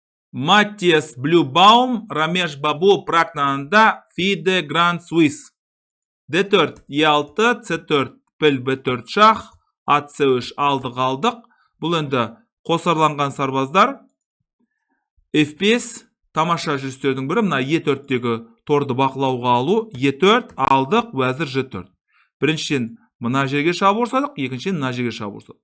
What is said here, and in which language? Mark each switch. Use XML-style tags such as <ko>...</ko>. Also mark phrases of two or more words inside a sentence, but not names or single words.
<kk>Matthias Blübaum, Ramesh Babu Praknan'da Fide Grand Suisse. D4, E6, C4, піл B4 шах, ат C3 алдық. Бұл енді қосарланған сарбаздар. F5, тамаша жүрістердің бірі, мына E4-тегі торды бақылауға алу. E4 алдық, уәзір G4. Біріншіден мына жерге шабуыл жасадық, екіншіден мына жерге шабуыл жасадық.</kk>